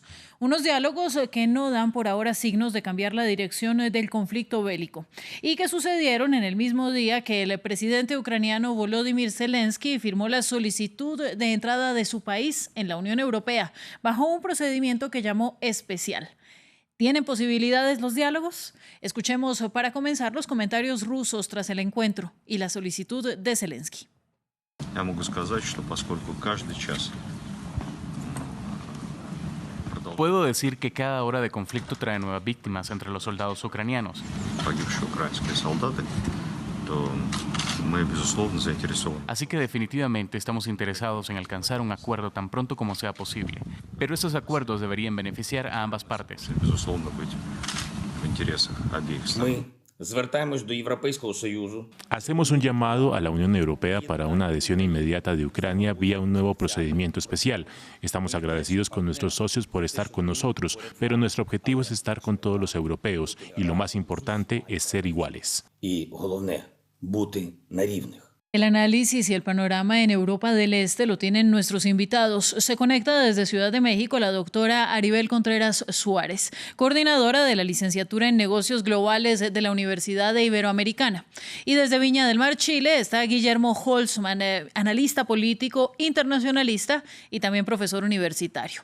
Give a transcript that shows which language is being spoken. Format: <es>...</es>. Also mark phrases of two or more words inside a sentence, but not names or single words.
<es>Unos diálogos que no dan por ahora signos de cambiar la dirección del conflicto bélico y que sucedieron en el mismo día que el presidente ucraniano Volodymyr Zelensky firmó la solicitud de entrada de su país en la Unión Europea bajo un procedimiento que llamó especial. ¿Tienen posibilidades los diálogos? Escuchemos para comenzar los comentarios rusos tras el encuentro y la solicitud de Zelensky.</es> <ru>Я могу сказать, что поскольку каждый час</ru> <es>Puedo decir que cada hora de conflicto trae nuevas víctimas entre los soldados ucranianos.</es> <ru>погибшие украинские солдаты, то мы, безусловно, заинтересованы.</ru> <es>Así que definitivamente estamos interesados en alcanzar un acuerdo tan pronto como sea posible. Pero estos acuerdos deberían beneficiar a ambas partes.</es> <ru>Безусловно, быть в интересах обеих сторон.</ru> <uk>Ми звертаємось до Європейського Союзу.</uk> <es>Hacemos un llamado a la Unión Europea para una adhesión inmediata de Ucrania vía un nuevo procedimiento especial. Estamos agradecidos con nuestros socios por estar con nosotros, pero nuestro objetivo es estar con todos los europeos y lo más importante es ser iguales.</es> <uk>І головне бути на рівних.</uk> <es>El análisis y el panorama en Europa del Este lo tienen nuestros invitados. Se conecta desde Ciudad de México la doctora Aribel Contreras Suárez, coordinadora de la licenciatura en Negocios Globales de la Universidad Iberoamericana. Y desde Viña del Mar, Chile, está Guillermo Holzman, analista político, internacionalista y también profesor universitario.</es>